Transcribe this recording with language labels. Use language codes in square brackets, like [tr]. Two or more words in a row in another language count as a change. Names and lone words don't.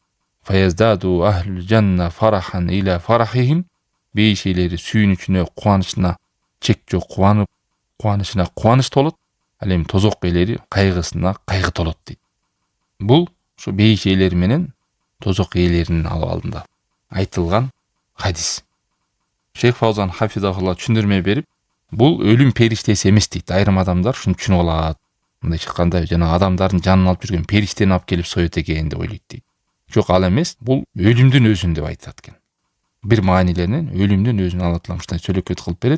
[ar] فيزداد أهل الجنة فرحا إلى فرحهم. [ky] Бейиш элери сүйүнүчүнө, кубанычына чек жок, кубанычына кубаныч толот. Ал эми тозок элери кайгысына кайгы толот дейт. Бул ушу бейиш элери менен тозок элеринин абалында айтылган хадис. Шейх Фаузан хафизахулла түшүндүрмө берип, бул өлүм периштеси эмес дейт. Айрым адамдар ушуну түшүнүп алат. Мындайча айтканда, жана адамдардын жанын алып жүргөн периштени алып келип соет экен деп ойлойт дейт. Жок, ал эмес, бул өлүмдүн өзүн деп айтат экен. Бир маанилеринен өлүмдүн өзүн Алла Таала ушундай сөйлөкөт кылып берет.